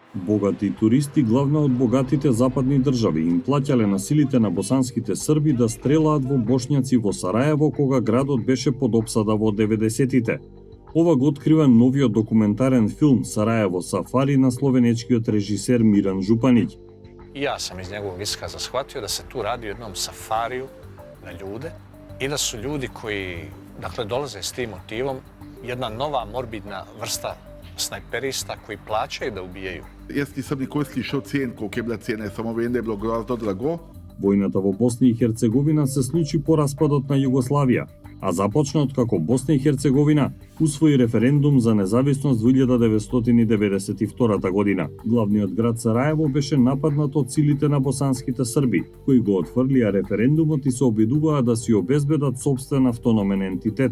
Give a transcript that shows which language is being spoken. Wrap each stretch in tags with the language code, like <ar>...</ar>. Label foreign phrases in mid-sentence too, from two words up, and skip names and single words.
<mk>Богати туристи, главно од богатите западни држави, им плаќале на силите на босанските срби да стрелаат во бошњаци во Сараево кога градот беше под опсада во 90-тите. Ова го открива новиот документарен филм Сараево Сафари на словенечкиот режисер Миран Жупаниć.</mk> <bs>I ja sam iz njegovog iskaza shvatio da se tu radi o jednom safariju na ljude i da su ljudi koji dolaze s tim motivom jedna nova morbidna vrsta snajperista koji plaćaju da ubijaju.</bs> <sl>Jaz nisem nikoli slišal cen, koliko je bila cena, samo vem, da je bilo grozno drago.</sl> <mk>Војната во Босна и Херцеговина се случи по распадот на Југославија, а започна откако Босна и Херцеговина усвои референдум за независност во 1992 година. Главниот град Сараево беше нападнат од силите на босанските срби, кои го отфрлија референдумот и се обидуваа да си обезбедат сопствен автономен ентитет.</mk>